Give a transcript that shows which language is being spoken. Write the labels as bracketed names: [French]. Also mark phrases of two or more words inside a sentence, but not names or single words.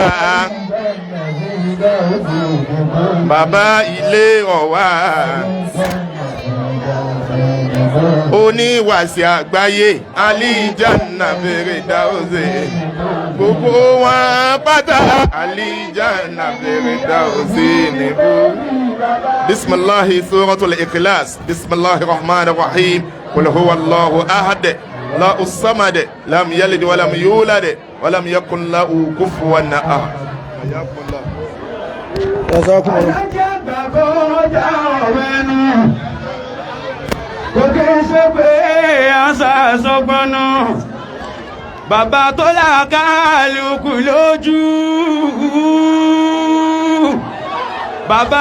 [Yoruba] bàbá ilé ọ̀wá oníwàsí àgbáyé àlìjánnà Firdausi gbogbo wọn pátá àlìjánnà Firdausi níbú. [Arabic] بسم الله سورة الإخلاص بسم الله الرحمن الرحيم قل هو الله أحد له الصمد لم يلد ولم يولد ولم يكن له كفوا أحد. [Yoruba] Kò kí ń ṣe pé àṣà sọgbọ́nà bàbá tó làkàlùkù lójú bàbá